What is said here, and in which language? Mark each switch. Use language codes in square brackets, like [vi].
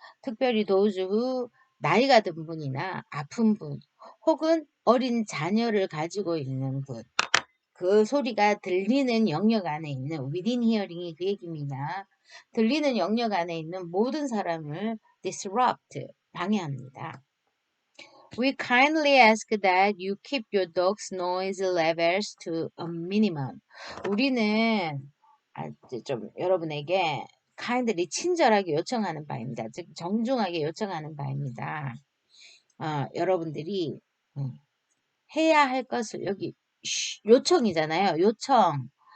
[ko] 특별히 도주 나이가 든 분이나 아픈 분 혹은 어린 자녀를 가지고 있는 분. 그 소리가 들리는 영역 안에 있는 [en] within hearing [ko] 이 그 얘기입니다. 들리는 영역 안에 있는 모든 사람을 disrupt, 방해합니다. [en] We kindly ask that you keep your dog's noise levels to a minimum. [ko] 우리는 좀 여러분에게 kindly 친절하게 요청하는 바입니다. 즉 정중하게 요청하는 바입니다. 여러분들이 해야 할 것을 여기 요청이잖아요. 요청.